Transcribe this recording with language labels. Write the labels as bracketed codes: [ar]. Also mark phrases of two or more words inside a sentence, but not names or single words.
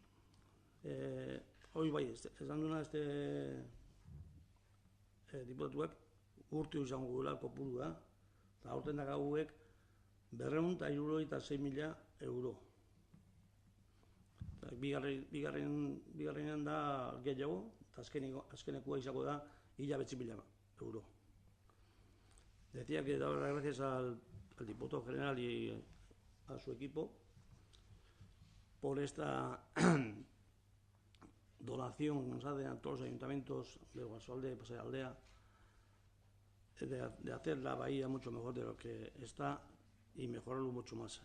[eu] Hoi bai, esan duna diputatuak urteo izango gula kopurua, eta aurten dakaguek 276.000 euro. Bigarrenean da gehiago, eta azkenekoa izango da 9.000 euro. [es] Decía que daba las gracias al diputado general y a su equipo por esta donación que nos hacen a todos los ayuntamientos de Oarsoaldea y Pasaialdea, de hacer la bahía mucho mejor de lo que está y mejorarlo mucho más.